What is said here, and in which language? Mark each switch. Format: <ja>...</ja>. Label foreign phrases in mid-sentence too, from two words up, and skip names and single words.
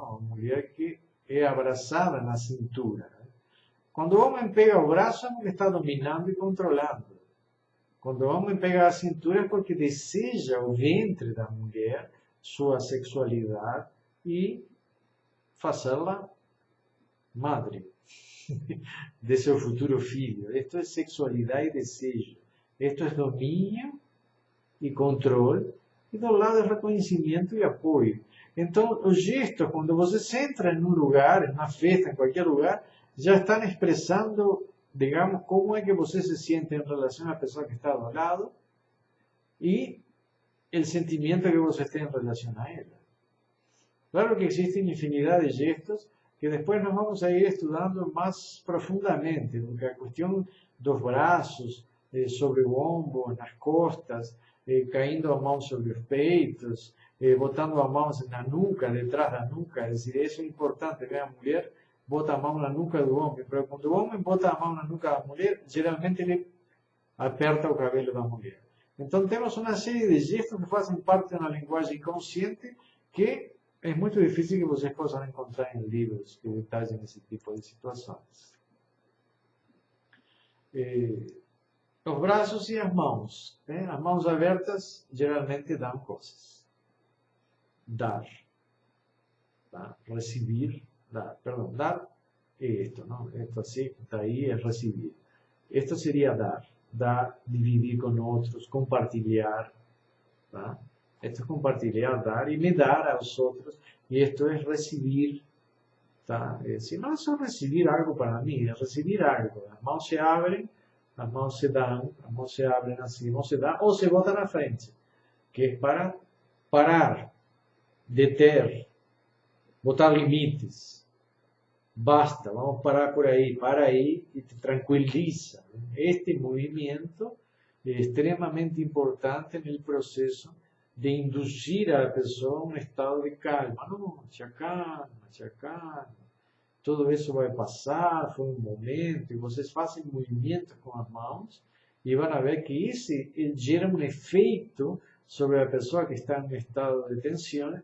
<pt>A mulher que é abraçada na cintura. Quando o homem pega o braço, é porque está dominando e controlando. Quando o homem pega a cintura, é porque deseja o ventre da mulher, sua sexualidade e fazê-la madre de seu futuro filho. Isto é sexualidade e desejo. Isto é domínio e controle. E do lado é reconhecimento e apoio. Então, os gestos, quando você entra em um lugar, em uma festa, em qualquer lugar, já estão expressando digamos,</pt> <es>cómo es que você se siente en relación a la persona que está al lado y el sentimiento que vos estés en relación a ella. Claro que existen infinidad de gestos que después nos vamos a ir estudiando más profundamente, porque la cuestión</es> <pt>dos braços sobre o ombro, nas costas, caindo a mão sobre os peitos, botando a mão na nuca, detrás da nuca,</pt> <es>es decir, eso es importante,</es> <pt>ver a mulher bota a mão na nuca do homem, pero quando o homem bota a mão na nuca da mulher, geralmente ele aperta o cabelo da mulher. Então temos uma série de gestos que fazem parte de uma linguagem consciente que é muito difícil que vocês possam encontrar em livros que detalhem esse tipo de situações. Os braços e as mãos. As mãos abertas geralmente dão coisas.</pt> <es>Dar. Recibir. Dar.</es> <pt>Perdão, dar é isto, não? Isto assim, está aí, é recibir. Isto seria dar. Dar, dividir com outros, compartilhar. Tá?</pt> <es>Esto es compartilhar, dar y me dar a los otros. Y esto es recibir. ¿Tá? Es decir, no es solo recibir algo para mí, es recibir algo. Las manos se abren, las manos se dan, las manos se abren así, las manos se dan o se botan a frente. Que es para parar, deter, botar limites. Basta, vamos a parar por ahí, para ahí y te tranquiliza. Este movimiento es extremadamente importante en el proceso de inducir a la persona a un estado de calma. No, calma, calma. Todo eso va a pasar, fue un momento, y ustedes hacen movimientos con las manos y van a ver que ese genera un efecto sobre la persona que está en un estado de tensión.</es>